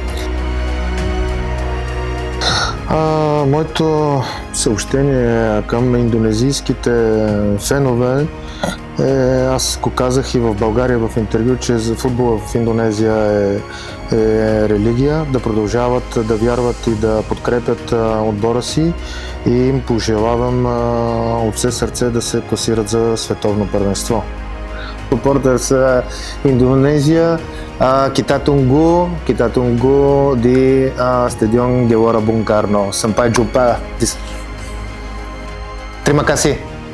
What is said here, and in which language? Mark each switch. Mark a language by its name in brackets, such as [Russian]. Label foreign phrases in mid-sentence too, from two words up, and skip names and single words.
[Bulgarian] Моето съобщение към индонезийските фенове аз го казах и в България в интервю, че за футбола в Индонезия е религия, да продължават да вярват и да подкрепят отбора си и им пожелавам от все сърце да се класират за световно първенство. [Indonesian] Supporters Indonesia, kita tunggu di Stadion Gelora Bung Karno. Sampai jumpa. Terima kasih.